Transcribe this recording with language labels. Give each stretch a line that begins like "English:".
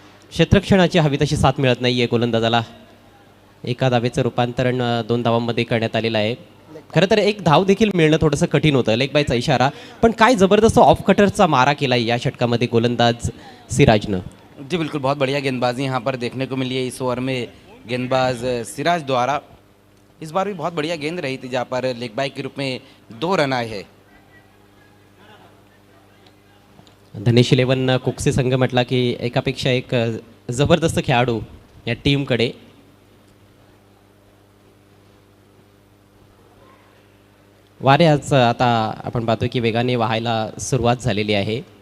Marathi: क्षेत्ररक्षणाची हवी तशी साथ मिळत नाही आहे गोलंदाजाला. एका धावेचं रूपांतरण 2 धावांमध्ये करण्यात आलेलं आहे. खरं तर एक धाव देखील मिळणं थोडंसं कठीण होतं. लेग बायचा इशारा, पण काय जबरदस्त ऑफ कटरचा मारा केला या षटकामध्ये गोलंदाज सिराजनं.
Hindi: जी बिल्कुल, बहुत बढ़िया गेंदबाजी यहाँ पर देखने को मिली है इस ओवर में गेंदबाज सिराज द्वारा. इस बार भी बहुत बढ़िया गेंद रही थी जहाँ पर लेग बाय के रूप में 2 रन आए हैं.
Marathi: धनेश 11 कुक्से संघ म्हटला की एकापेक्षा एक जबरदस्त खेळाडू या टीमकडे. वारे आज आता आपण पाहतोय की वेगाने वाहायला सुरुवात झालेली आहे.